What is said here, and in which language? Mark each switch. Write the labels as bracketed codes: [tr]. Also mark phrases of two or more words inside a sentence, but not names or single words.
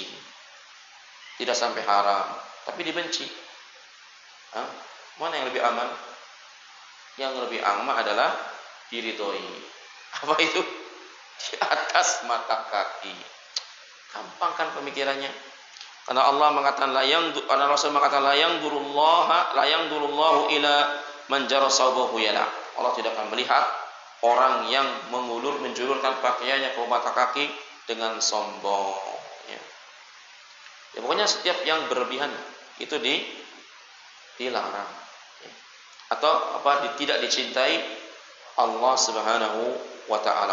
[id] Tidak sampai haram, tapi dibenci. Mana yang lebih aman? Yang lebih aman adalah diridhoi. Apa itu? Di atas mata kaki. Gampang kan pemikirannya? Karena Allah mengatakan karena Rasul mengatakan [ar] لا ينظر الله إلى من جر ثوبه يلا. [id] Allah tidak akan melihat orang yang menjulurkan pakaiannya ke mata kaki dengan sombong. Ya, pokoknya setiap yang berlebihan itu dilarang. Ya. Atau tidak dicintai Allah [ar] سبحانه وتعالى.